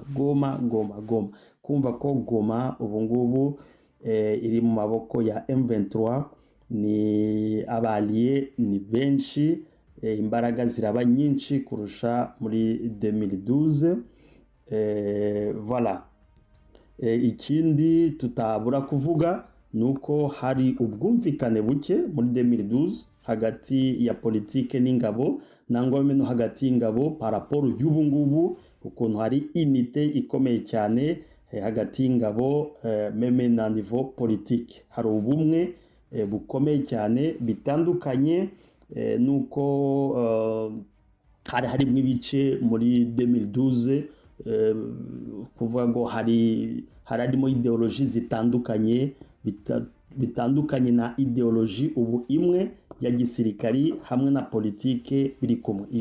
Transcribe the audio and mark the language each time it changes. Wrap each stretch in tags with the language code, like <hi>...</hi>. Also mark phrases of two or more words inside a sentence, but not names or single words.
<rw>Kumva ko Goma ubu ngubu iri mu maboko ya M23, ni abaliye ni benshi, imbaraga ziraba nyinshi kurusha muri 2012. Voilà. Ikindi tutabura kuvuga nuko hari ubwumvikane buke muri 2012 hagati ya politike n'ingabo, nangwa no hagati y'ingabo</rw> <fr>par rapport</fr> <rw>y'ubu ngubu, ukuntu hari unité ikomeye cyane hagati y'ingabo, meme na niveau politique hari ubumwe bukomeye cyane, bitandukanye nuko harimo ibice muri 2012, kuvuga ngo harimo ideologie zitandukanye, bitandukanye na ideologie ubu imwe ya gisirikari hamwe na politike biri kumwe.</rw>